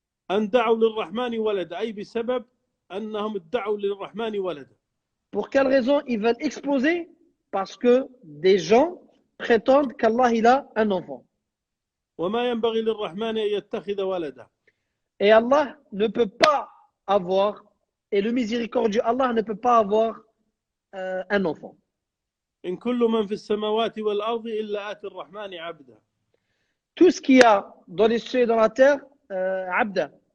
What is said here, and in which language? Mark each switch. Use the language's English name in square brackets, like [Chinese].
[Arabic] أن دعوا للرحمن ولدا أي بسبب أنهم ادعوا للرحمن ولدا. [French] Pour quelle raison ils veulent exploser? Parce que des gens prétendent qu'Allah il a un enfant. [Arabic] وما ينبغي للرحمن أن يتخذ ولدا. [French] Et Allah ne peut pas avoir, et le miséricordieux Allah ne peut pas avoir un enfant. [Arabic] إن كل من في السماوات والأرض إلا آتي الرحمن عبدا. [French] Tout ce qu'il y a dans les cieux et dans la terre, abda.